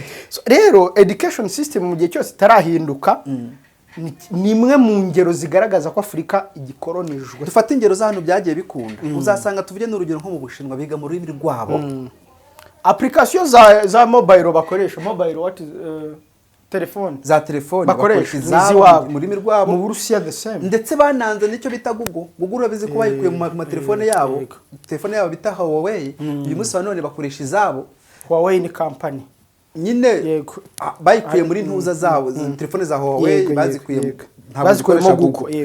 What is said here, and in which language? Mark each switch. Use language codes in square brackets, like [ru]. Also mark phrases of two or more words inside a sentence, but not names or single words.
[rw] So, rero [en] education system [rw] mu gihe cyose itarahinduka ni imwe mu ngero zigaragaza ko Afurika igikolonijwe. Dufata ingero z'ahantu byagiye bikunda, uzasanga tuvuge n'urugero nko mu Bushinwa biga mu rurimi rwabo. Application za mobile bakoresha, [en] mobile what is telefone, [rw] za telefone bakoresha izabo mu rurimi rwabo. Mu Burusiya [en] the same. [rw] Ndetse bananze nicyo bita Google urabizi ko bayikuye mu matelefone yabo, telefone yabo bita Huawei, uyu munsi none bakoresha izabo. Huawei ni company nyine bayikuye muri ntuza zabo, telefone za Huawei bazikuye bazikuyemo Google.